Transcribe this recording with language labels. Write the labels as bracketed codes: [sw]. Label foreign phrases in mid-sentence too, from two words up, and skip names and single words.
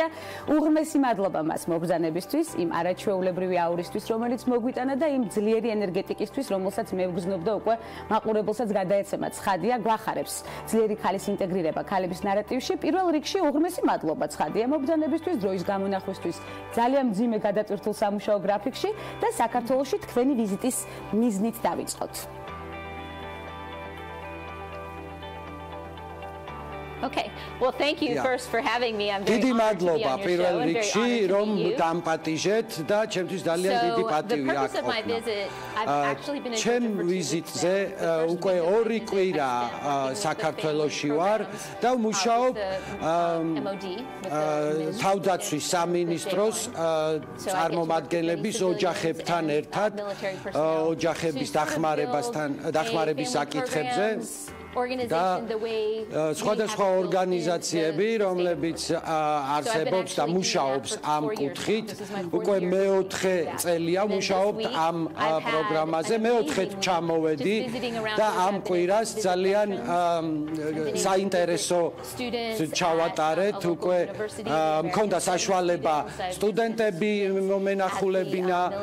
[ka] უღრმესი მადლობა მას მობრძანებისთვის, იმ არაჩვეულებრივი აურისთვის, რომელიც მოგვიტანა და იმ ძლიერი ენერგეტიკისთვის, რომელსაც მე ვგზნობდა უკვე მაყურებელსაც გადაეცემა. ცხადია, გვახარებს ძლიერი ქალის ინტეგრირება ქალების ნარატივში. პირველ რიგში უღრმესი მადლობა ცხადია მობრძანებისთვის, დროის გამონახვისთვის, ძალიან მძიმე გადატვირთულ სამუშაო გრაფიკში და საქართველოში თქვენი ვიზიტის მიზნით დავიწყოთ. [en] Okay. Well, thank you first for having me. I'm very [ka] დიდი [en] honored to be [ka] მადლობა [en] on your show. [ka] პირველ [en] I'm very [ka] რიგში [en] honored to [ka] რომ [en] meet you. [ka] დამპატიჟეთ და ჩემთვის ძალიან დიდი [en] So, the [ka] პატივი [en] purpose of my [ka] აქვს. [en] visit, I've actually been in [ka] ჩემ [en] Georgia for 2 weeks [ka] ვიზიტზე [en] now. The first [ka] უკვე [en] week of my [ka] ორი [en] visit, [ka] კვირა [en] I spent working with the [ka] საქართველოში [en] family [ka] ვარ [en] programs, [ka] და ვმუშაობ [en] with the MOD, with the [ka] თავდაცვის [en] with [ka] სამინისტროს [en] the J1. So I get to work with [ka] წარმომადგენლების [en] many [ka] ოჯახებთან [en] civilians [ka] ერთად [en] and military personnel [ka] ოჯახების [en] to sort of [ka] დახმარებასთან [en] build a [ka] დახმარების [en] family [ka] საკითხებზე [en] programs [ka] და [en] organization the way we [ka] სხვადასხვა [en] have built [ka] ორგანიზაციები, [en] the [ka] რომლებიც არსებობს და მუშაობს ამ კუთხით, უკვე მეოთხე წელია მუშაობ ამ პროგრამაზე, მეოთხედ ჩამოვედი და ამ კვირას ძალიან საინტერესო ჩავატარეთ, უკვე მქონდა საშუალება სტუდენტები მომენახულებინა,